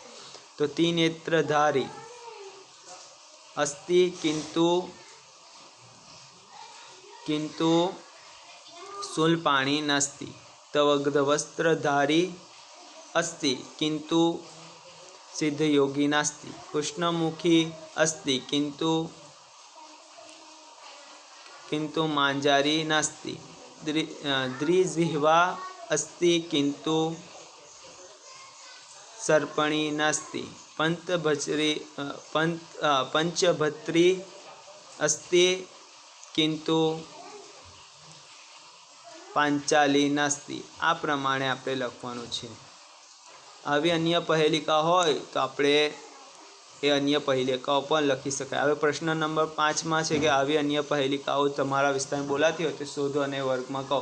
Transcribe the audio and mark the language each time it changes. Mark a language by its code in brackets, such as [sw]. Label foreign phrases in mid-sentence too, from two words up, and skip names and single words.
[sa] તો ત્રિનેત્રધારી અસ્તિ કિંતુ શૂલપાણી નાસ્તિ। તવગ્ધવસ્ત્રધારી અસ્તિ કિંતુ સિદ્ધયોગી નાસ્તિ। કૃષ્ણમુખી અસ્તિ किंतु मांजारी नास्ति। द्विजिह्वा अस्ति किंतु सर्पणी नास्ति। पंचभत्री अस्ति किंतु પાંચાલી નાસ્તિ। [gu] આ પ્રમાણે આપણે લખવાનું છે। આવી અન્ય પહેલિકા હોય તો આપણે એ અન્ય પહેલિકાઓ પણ લખી શકાય। હવે પ્રશ્ન નંબર 5માં છે કે આવી અન્ય પહેલિકાઓ તમારા વિસ્તારમાં બોલાતી હોય તો શોધો અને વર્ગમાં કહો।